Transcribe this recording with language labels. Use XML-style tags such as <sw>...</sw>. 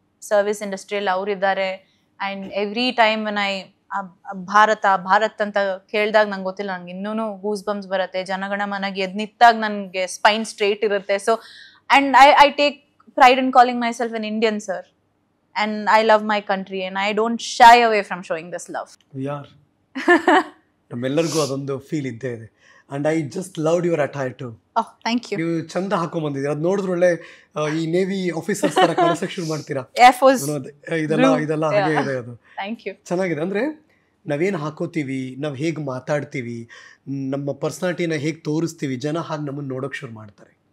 <kn>Service ಇಂಡಸ್ಟ್ರಿಯಲ್ಲಿ ಅವರಿದ್ದಾರೆ.</kn> <en>and every time</en> <kn>Bharat ಅಂತ ಕೇಳಿದಾಗ ನಂಗೆ ಗೊತ್ತಿಲ್ಲ, ನಂಗೆ ಇನ್ನೂ ಗೂಸ್ ಬಂಪ್ಸ್ ಬರುತ್ತೆ. ಜನಗಣ ಮನಗೆ ಎದ್ದು ನಿಂತಾಗ ನನಗೆ ಸ್ಪೈನ್ ಸ್ಟ್ರೇಟ್ ಇರುತ್ತೆ.</kn> <en>So and I take pride in calling myself an Indian sir. And I love my country and I don't shy away from showing this love. We are.</en> <kn>ನಮ್ಮೆಲ್ಲರಿಗೂ ಅದೊಂದು feel ಇದ್ದೇ ಇದೆ.</kn> <en>And I just loved your attire too. Oh, thank you.</en> <kn>ನೀವು ಚಂದ ಹಾಕೊಂಡ್ ಬಂದಿದ್ದೀರಾ. ಅದು ನೋಡಿದ್ರೆ ಒಳ್ಳೆ ಈ ನೇವಿ ಆಫೀಸರ್ಸ್ ತರ ಕಾಣಿಸಕ್ಕೆ ಶುರು ಮಾಡ್ತೀರಾ.</kn> <en>Air Force.</en> <kn>ಇದೆಲ್ಲ ಹಾಗೆ ಇದೆ ಅದು.</kn> <en>Thank you.</en> <kn>ಚೆನ್ನಾಗಿದೆ. ಅಂದ್ರೆ ನಾವೇನು ಹಾಕೋತೀವಿ, ನಾವು ಹೇಗೆ ಮಾತಾಡ್ತೀವಿ, ನಮ್ಮ ಪರ್ಸನಾಲಿಟಿನ ಹೇಗೆ ತೋರಿಸ್ತೀವಿ, ಜನ ಹಾಗೆ ನಮ್ಮನ್ನು ನೋಡೋಕೆ ಶುರು ಮಾಡ್ತಾರೆ.</kn>